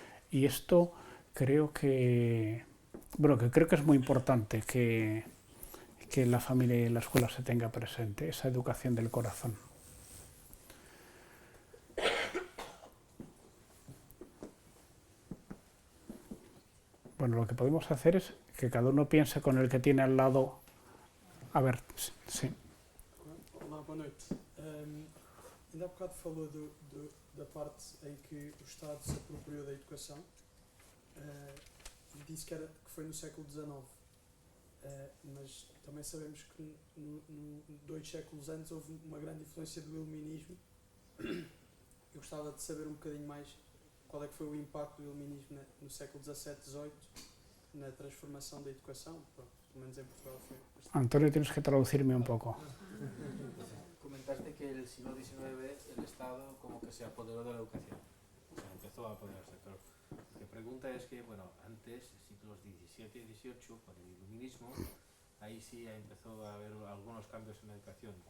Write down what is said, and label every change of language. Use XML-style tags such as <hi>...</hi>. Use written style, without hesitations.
<es>Y esto creo que es muy importante que la familia y la escuela se tenga presente, esa educación del corazón. Bueno, lo que podemos hacer es que cada uno piense con el que tiene al lado. A ver, sí.</es> <pt>Olá, boa noite. Ainda há bocado falou da parte em que o Estado se apropriou da educação e disse que foi no século XIX. Mas também sabemos que 2 séculos antes houve uma grande influência do iluminismo. Eu gostava de saber um bocadinho mais qual é que foi o impacto do iluminismo no século XVII, XVIII na transformação da educação. Pronto, pelo menos em Portugal foi bastante.</pt> <es>Antonio, tienes que traducirme un poco. Comentaste que en el siglo XIX el Estado como que se apoderó de la educación, o sea, empezó a apoderarse, pero lo que pregunta es que, bueno, antes, siglos XVII y XVIII, con el iluminismo, ahí sí empezó a haber algunos cambios en la educación.</es>